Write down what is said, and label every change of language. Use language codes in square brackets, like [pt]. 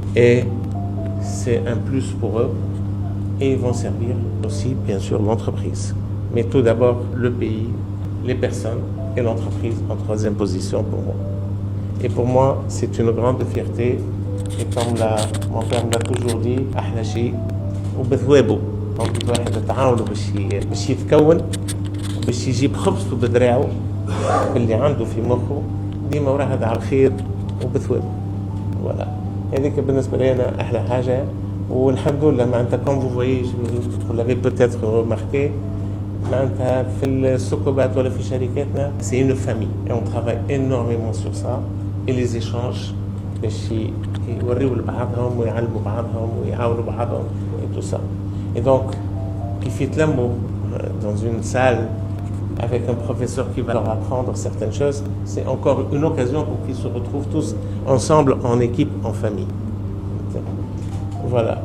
[fr] Et c'est un plus pour eux. Et ils vont servir aussi, bien sûr, l'entreprise. Mais tout d'abord, le pays, les personnes et l'entreprise en troisième position pour moi. Et pour moi, c'est une grande fierté. Et comme mon père me l'a toujours dit, [ar] أحلى شيء وبثوابه. Donc الواحد يتعاون باش يتكون باش يجيب خبزته بدراعه باللي عنده في مخه ديما وراه هذا على الخير وبثوابه. [fr] Voilà. [ar] هذيك بالنسبة لي أنا أحلى حاجة. والحمد لله معناتها [fr] comme vous voyez, vous l'avez peut-être remarqué, [ar] في السكوبات ولا في شركاتنا [fr] c'est une famille et on travaille énormément sur ça et les échanges [ar] باش يوريوا لبعضهم ويعلموا بعضهم ويعاونوا بعضهم [fr] et tout ça et donc [ar] كيف يتلموا [fr] dans une salle avec un professeur qui va leur apprendre certaines choses, c'est encore une occasion pour qu'ils se retrouvent tous ensemble en équipe, en famille. Voilà.